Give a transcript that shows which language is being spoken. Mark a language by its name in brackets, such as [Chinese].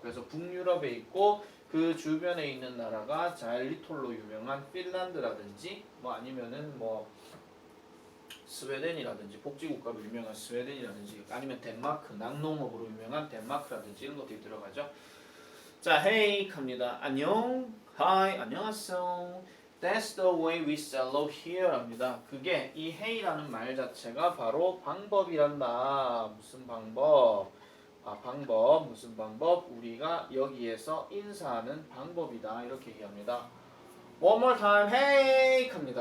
[Korean] 그래서 북유럽에 있고 그 주변에 있는 나라가 자일리톨로 유명한 핀란드라든지 뭐 아니면은 뭐 스웨덴이라든지 복지국가로 유명한 스웨덴이라든지 아니면 덴마크 낙농업으로 유명한 덴마크라든지 이런 것들이 들어가죠. 자, hey 합니다. 안녕, hi, 안녕하세요. [English] That's the way we say hello here [Korean] 합니다. 그게 이 hey라는 말 자체가 바로 방법이란다. 무슨 방법? 방법, 무슨 방법? 우리가 여기에서 인사하는 방법이다. 이렇게 얘기합니다. [English] One more time, hey [Korean] 합니다.